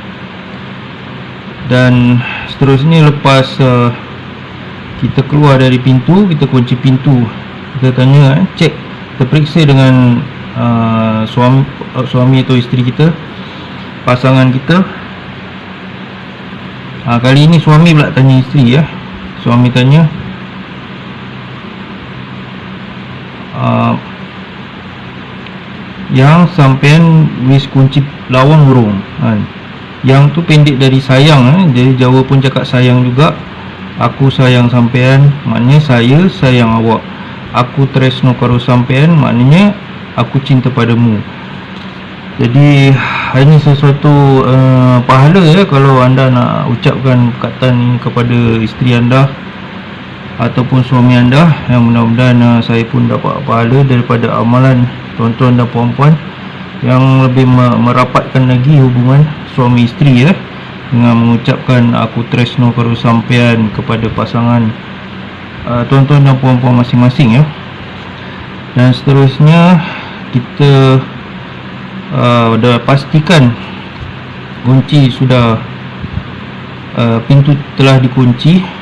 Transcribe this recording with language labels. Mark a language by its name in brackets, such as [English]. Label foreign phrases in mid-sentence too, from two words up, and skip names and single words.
[Malay] Dan seterusnya, lepas kita keluar dari pintu, kita kunci pintu, kita tanya, cek, kita periksa dengan suami atau isteri kita, pasangan kita. Kali ini suami pula tanya isteri ya. Suami tanya, [Javanese] yang sampean wis kunci lawang burung kan? [Malay] Yang tu pendek dari sayang Jadi Jawa pun cakap sayang juga. [Javanese] Aku sayang sampean, [Malay] maknanya saya sayang awak. [Javanese] Aku tresno karo sampean, [Malay] maknanya aku cinta padamu. Jadi ini sesuatu pahala ya kalau anda nak ucapkan perkataan ini kepada isteri anda ataupun suami anda. Yang mudah-mudahan saya pun dapat pahala daripada amalan tuan-tuan dan puan-puan yang lebih merapatkan lagi hubungan suami isteri ya, dengan mengucapkan [Javanese] aku tresno karo sampean [Malay] kepada pasangan tuan-tuan dan puan-puan masing-masing ya. Dan seterusnya, kita dah pastikan kunci sudah, pintu telah dikunci.